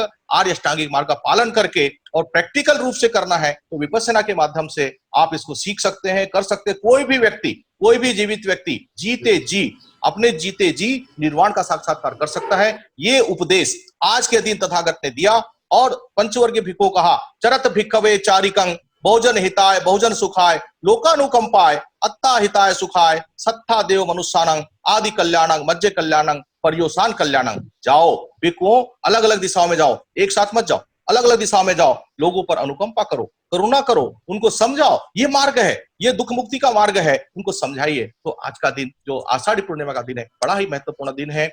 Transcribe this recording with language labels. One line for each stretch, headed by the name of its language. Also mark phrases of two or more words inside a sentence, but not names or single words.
Hindi: आर्य अष्टांगिक मार्ग का पालन करके और प्रैक्टिकल रूप से करना है तो विपश्यना के माध्यम से आप इसको सीख सकते हैं, कर सकते हैं। कोई भी व्यक्ति, कोई भी जीवित व्यक्ति जीते जी, अपने जीते जी निर्वाण का साक्षात्कार कर सकता है। ये उपदेश आज के दिन तथागत ने दिया। और पंचवर्गीय भिक्खु कहा
Pali: चरत भिक्खवे चारिकं, बहुजन हिताय बहुजन सुखाय, लोकानुकंपाय अत्ता हिताय सुखाय, सत्ता देव मनुष्यानंग, आदि कल्याणंग, मज्जे कल्याणंग, पर्योसान कल्याणंग।
Hindi: जाओ भिक्खुओं, अलग अलग दिशाओं में जाओ, एक साथ मत जाओ, अलग अलग दिशाओं में जाओ, लोगों पर अनुकंपा करो, करुणा करो, उनको समझाओ। ये मार्ग है, ये दुख मुक्ति का मार्ग है, उनको समझाइए। तो आज का दिन जो आषाढ़ी पूर्णिमा का दिन है, बड़ा ही महत्वपूर्ण दिन है।